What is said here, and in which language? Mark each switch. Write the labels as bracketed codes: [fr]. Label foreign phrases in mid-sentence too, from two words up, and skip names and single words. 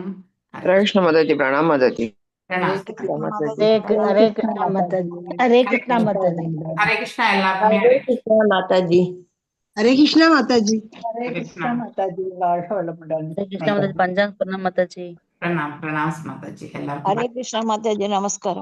[hi] हरे कृष्ण, माताजी. प्रणाम, माताजी. [ta] பிரணாம். [hi] हरे कृष्ण माताजी. हरे कृष्ण माताजी. हरे कृष्णा எல்லாருக்குமே हरे कृष्ण, माताजी. हरे कृष्ण, माताजी. हरे हरे कृष्ण कृष्णा. माताजी. [ta] வாழ்க வளமுடன். [hi] हरे कृष्ण माताजी. पंचांग प्रणाम माताजी. प्रणाम प्रणाम माताजी எல்லாருக்கும் हरे कृष्ण माताजी नमस्कारम.